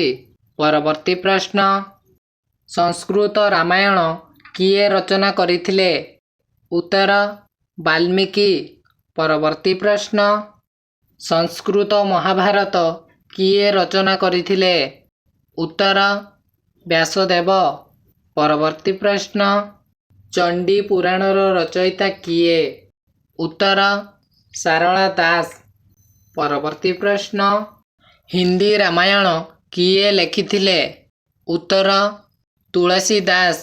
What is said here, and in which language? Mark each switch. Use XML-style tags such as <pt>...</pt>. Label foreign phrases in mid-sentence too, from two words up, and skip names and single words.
<or>ପରବର୍ତ୍ତୀ ପ୍ରଶ୍ନ ସଂସ୍କୃତ ରାମାୟଣ କିଏ ରଚନା କରିଥିଲେ? ଉତ୍ତର ବାଲ୍ମୀକି। ପରବର୍ତ୍ତୀ ପ୍ରଶ୍ନ ସଂସ୍କୃତ ମହାଭାରତ କିଏ ରଚନା କରିଥିଲେ? उत्तर ବ୍ୟାସଦେବ। ପରବର୍ତ୍ତୀ ପ୍ରଶ୍ନ, ଚଣ୍ଡୀ ପୁରାଣର ରଚୟିତା କିଏ? ଉତ୍ତର ସାରଳା ଦାସ। ପରବର୍ତ୍ତୀ ପ୍ରଶ୍ନ, ହିନ୍ଦୀ ରାମାୟଣ କିଏ ଲେଖିଥିଲେ? ଉତ୍ତର ତୁଳସୀ ଦାସ।</or>